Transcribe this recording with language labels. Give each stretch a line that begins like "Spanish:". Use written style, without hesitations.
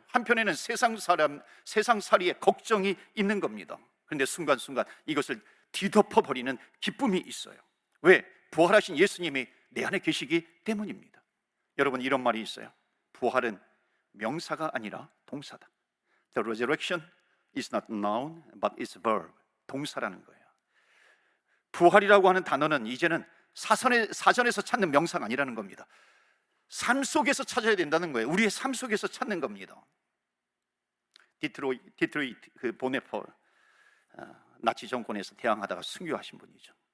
Korean: 한편에는 세상살이의 걱정이 있는 겁니다. 그런데 순간순간 이것을 뒤덮어버리는 기쁨이 있어요. 왜? 부활하신 예수님이 내 안에 계시기 때문입니다. 여러분, 이런 말이 있어요. 부활은 명사가 아니라 동사다.
English: The resurrection is not noun but is verb.
Korean: 동사라는 거예요. 부활이라고 하는 단어는 이제는 사전에서 찾는 명사가 아니라는 겁니다. 삶 속에서 찾아야 된다는 거예요. 우리의 삶 속에서 찾는 겁니다. 디트로이트 그 보네퍼, 나치 정권에서 대항하다가 순교하신 분이죠.